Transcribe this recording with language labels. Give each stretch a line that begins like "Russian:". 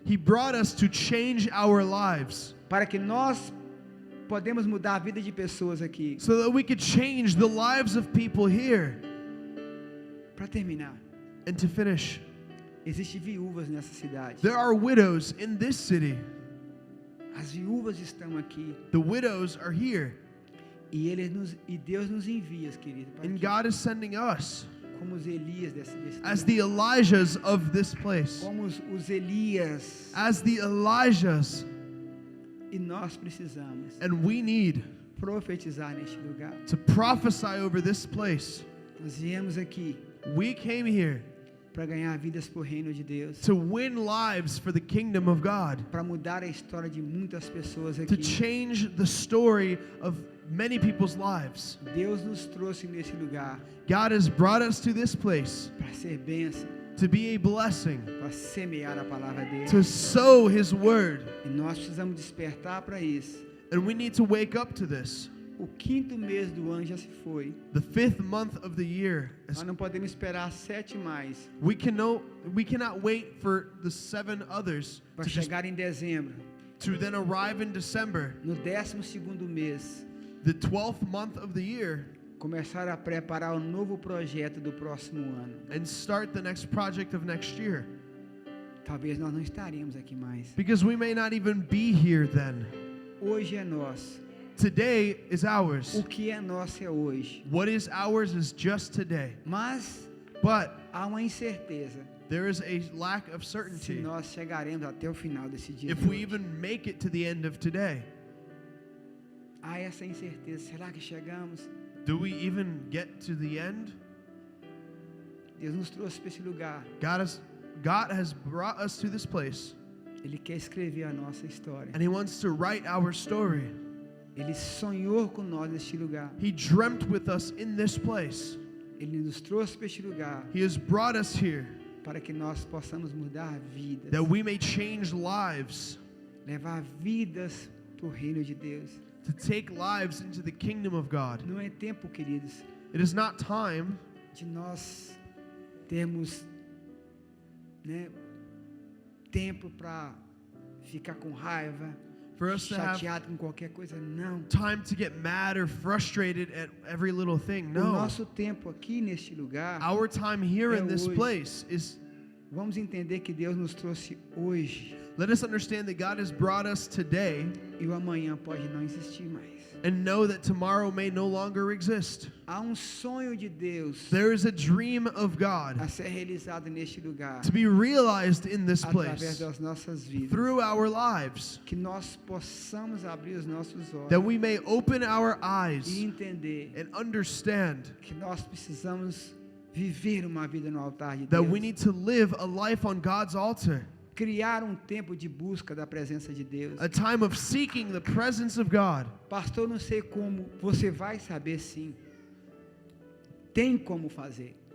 English: He brought us to change our lives
Portuguese: para que nós podemos mudar a vida de pessoas aqui.
English: so that we could change the lives of people here.
Portuguese: Para terminar,
English: And to finish,
Portuguese: existem viúvas nessa cidade.
English: there are widows in this city.
Portuguese: As viúvas estão aqui
English: The widows are here,
Portuguese: e Deus nos envia, querido, para
English: and
Portuguese: que,
English: God is sending us
Portuguese: como os Elias desse
English: as
Portuguese: lugar,
English: the Elijahs of this place,
Portuguese: como os Elias,
English: as the Elijahs,
Portuguese: e nós precisamos
English: and we need
Portuguese: profetizar neste lugar.
English: to prophesy over this place.
Portuguese: Nós viemos aqui
English: We came here
Portuguese: para ganhar vidas por reino de Deus,
English: to win lives for the kingdom of God,
Portuguese: para mudar a história de muitas pessoas
English: to
Portuguese: aqui.
English: change the story of many people's lives.
Portuguese: Deus nos trouxe nesse lugar
English: God has brought us to this place
Portuguese: para ser bênção,
English: to be a blessing,
Portuguese: para semear a palavra dele.
English: to sow His word,
Portuguese: E nós precisamos despertar para isso.
English: and we need to wake up to this.
Portuguese: O 5º mês do ano já se foi.
English: The 5th month of the year,
Portuguese: Nós não podemos esperar 7 mais
English: we cannot wait for the 7 others
Portuguese: para
English: to,
Portuguese: chegar em dezembro.
English: to then arrive in December,
Portuguese: No 12º mês,
English: the 12th month of the year,
Portuguese: começar a preparar o novo projeto do próximo ano.
English: and start the next project of next year.
Portuguese: Talvez nós não estaremos aqui mais.
English: Because we may not even be here then.
Portuguese: Hoje é nosso.
English: Today is ours.
Portuguese: O que é nosso é hoje.
English: What is ours is just today.
Portuguese: Mas
English: But
Portuguese: há uma incerteza
English: there is a lack of
Portuguese: se
English: certainty
Portuguese: nós chegaremos até o final desse dia.
English: if
Portuguese: de
English: we
Portuguese: hoje.
English: even make it to the end of today.
Portuguese: Há essa incerteza. Será que chegamos?
English: Do we even get to the end?
Portuguese: Deus nos trouxe para esse lugar.
English: God has brought us to this place,
Portuguese: Ele quer escrever a nossa história.
English: and He wants to write our story.
Portuguese: Ele sonhou com nós neste lugar.
English: He dreamt with us in this place.
Portuguese: Ele nos trouxe para este lugar
English: He has brought us here
Portuguese: para que nós possamos mudar vidas,
English: that we may change lives,
Portuguese: levar vidas para o reino de Deus.
English: to take lives into the kingdom of God.
Portuguese: Não é tempo, queridos,
English: It is not time
Portuguese: de nós termos, né, tempo para ficar com raiva,
English: for us to have
Portuguese: chateado com qualquer coisa. Não.
English: time to get mad or frustrated at every little thing.
Portuguese: O
English: No.
Portuguese: nosso tempo aqui neste lugar,
English: Our time here in this
Portuguese: hoje.
English: place is,
Portuguese: vamos entender que Deus nos trouxe hoje
English: let us understand that God has brought us today
Portuguese: e o amanhã pode não existir mais.
English: and know that tomorrow may no longer exist.
Portuguese: Há um sonho de Deus
English: There is a dream of God
Portuguese: a ser realizado neste lugar
English: to be realized in this
Portuguese: através
English: place
Portuguese: das nossas vidas.
English: through our lives,
Portuguese: Que nós possamos abrir os nossos
English: that
Portuguese: olhos
English: we may open our eyes
Portuguese: e entender
English: and understand
Portuguese: que nós precisamos viver uma vida no altar de
English: that
Portuguese: Deus.
English: we need to live a life on God's altar,
Portuguese: Criar um tempo de busca da presença de Deus.
English: a time of seeking the presence of God.
Portuguese: Pastor, não sei como. Você vai saber sim. Tem como fazer.